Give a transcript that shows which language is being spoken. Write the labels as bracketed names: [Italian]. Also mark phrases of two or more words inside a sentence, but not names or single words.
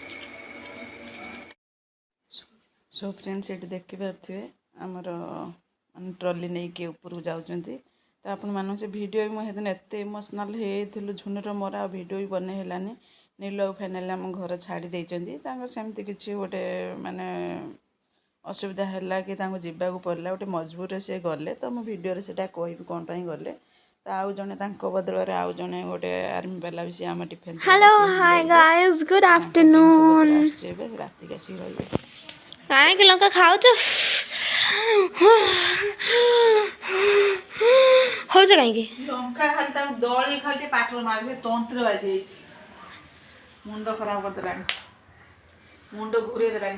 [English] so friends [Odia] ଏଠି ଦେଖିପାରୁଥିବେ ଆମର ମାନେ ଟ୍ରଲି ନେଇକି ଉପରକୁ ଯାଉଛନ୍ତି ତ ଆପଣମାନଙ୍କୁ ସେ ଭିଡ଼ିଓ ବି ମୁଁ ସେଦିନ ଏତେ ଇମୋସନାଲ୍ ହେଇଯାଇଥିଲୁ ଝୁନୁର ମୋର ଆଉ ଭିଡ଼ିଓ ବି ବନେଇ ହେଲାନି। ନୀଲ ଫାଇନାଲି ଆମ ଘର ଛାଡ଼ି ଦେଇଛନ୍ତି ତାଙ୍କର ସେମିତି କିଛି ଗୋଟେ ମାନେ ଅସୁବିଧା ହେଲା କି ତାଙ୍କୁ ଯିବାକୁ ପଡ଼ିଲା ଗୋଟେ ମଜବୁରରେ ସେ ଗଲେ ତ ମୁଁ ଭିଡ଼ିଓରେ ସେଇଟା କହିବି କ'ଣ ପାଇଁ ଗଲେ। ତ ଆଉ ଜଣେ ତାଙ୍କ ବଦଳରେ ଆଉ ଜଣେ ଗୋଟେ ଆର୍ମି ବାଲା ବି ସେ ଆମ ଡିଫେନ୍ସ [English] hello hi guys good afternoon [Odia] ଏବେ ରାତିକି ଆସିକି ରହିବେ। କାହିଁକି ଲଙ୍କା ଖାଉଛ ହଉଛ କାହିଁକି ଲଙ୍କା ଖାଲି ତାକୁ ଦଳି ଖାଲି ଟିକେ ପାଟିରେ ମାରିବେ ତଣ୍ଟିରେ ବାଜି ଯାଇଛି ମୁଣ୍ଡ ଖରାପ କରିଦେଲାଣି ମୁଣ୍ଡ ଘୁରେଇ ଦେଲାଣି।